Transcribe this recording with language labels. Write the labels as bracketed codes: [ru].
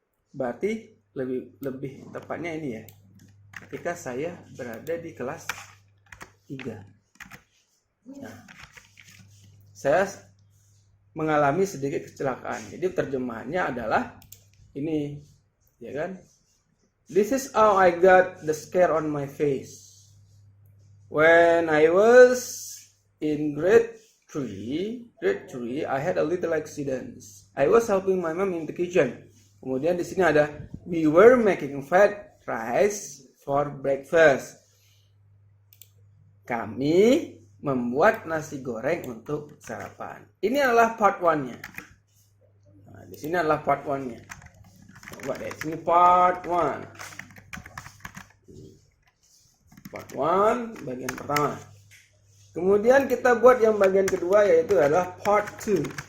[id] Berarti lebih tepatnya ini ya. Ketika saya berada di kelas 3. Nah, saya mengalami sedikit kecelakaan. Jadi terjemahannya adalah ini, ya kan? [en] This is how I got the scare on my face. When I was in grade 3, I had a little accident. I was helping my mom in the kitchen. [id] Kemudian di sini ada [en] we were making fried rice for breakfast. [id] Kami membuat nasi goreng untuk sarapan. Ini adalah part 1-nya. Nah, di sini adalah part 1-nya. Coba deh, sini part 1. Part 1 bagian pertama. Kemudian kita buat yang bagian kedua, yaitu adalah part 2.